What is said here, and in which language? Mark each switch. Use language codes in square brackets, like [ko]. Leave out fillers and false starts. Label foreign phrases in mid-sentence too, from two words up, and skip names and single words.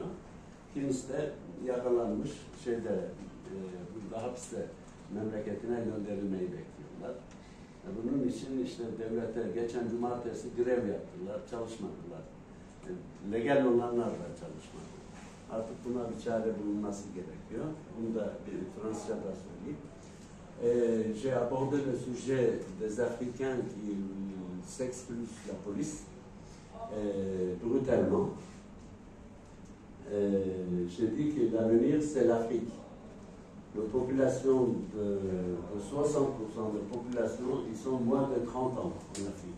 [tr] Kilisi de yakalanmış burada hapiste memleketine gönderilmeyi bekliyorlar. Bunun için işte devlete geçen cumartesi grev yaptılar, çalışmadılar. Legal olanlar da çalışmadı. Artık buna bir çare bulunması gerekiyor. Bunu da bir Fransızca'da söyleyeyim. [fr] J'ai abordé le sujet des Africains qui s'expulsent la police brutalement. J'ai dit que l'avenir c'est l'Afrique. La population de 60% de population, ils sont moins de 30 ans en Afrique.